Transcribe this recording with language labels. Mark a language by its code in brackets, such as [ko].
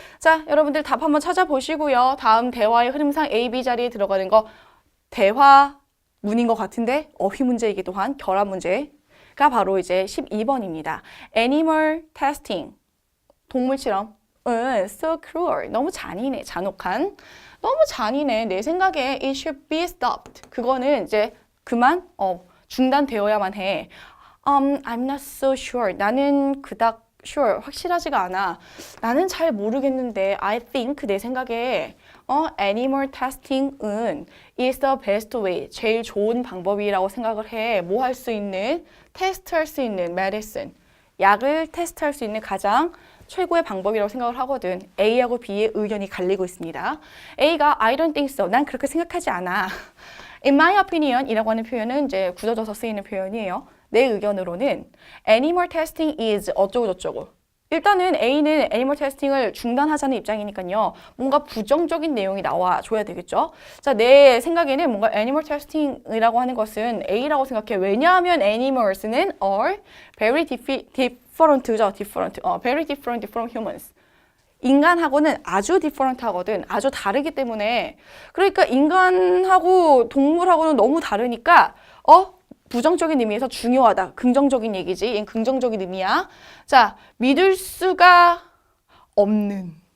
[ko] 자, 여러분들 답 한번 찾아보시고요. 다음 대화의 흐름상 A, B 자리에 들어가는 거 대화문인 것 같은데 어휘 문제이기도 한 결합 문제가 바로 이제 12번입니다. Animal testing, 동물 실험. [en] So cruel, [ko] 너무 잔인해, 잔혹한. 너무 잔인해. 내 생각에 [en] it should be stopped. [ko] 그거는 이제 그만 중단되어야만 해. [en] I'm not so sure. [ko] 나는 그닥 sure, 확실하지가 않아. 나는 잘 모르겠는데 [en] I think, [ko] 내 생각에 animal testing은 [en] is the best way, [ko] 제일 좋은 방법이라고 생각을 해. 뭐 할 수 있는, 테스트할 수 있는 medicine, 약을 테스트할 수 있는 가장 최고의 방법이라고 생각을 하거든. A하고 B의 의견이 갈리고 있습니다. A가 [en] I don't think so, [ko] 난 그렇게 생각하지 않아. [en] In my opinion [ko] 이라고 하는 표현은 이제 굳어져서 쓰이는 표현이에요. 내 의견으로는 [en] animal testing is [ko] 어쩌고저쩌고. 일단은 A는 애니멀 테스팅을 중단하자는 입장이니까요. 뭔가 부정적인 내용이 나와줘야 되겠죠. 자, 내 생각에는 뭔가 애니멀 테스팅이라고 하는 것은 A라고 생각해. 왜냐하면 [en] animals는 are very different죠. very different from humans. [ko] 인간하고는 아주 different 하거든. 아주 다르기 때문에. 그러니까 인간하고 동물하고는 너무 다르니까 부정적인 의미에서 중요하다. 긍정적인 얘기지. 얘는 긍정적인 의미야. 자, 믿을 수가 없는.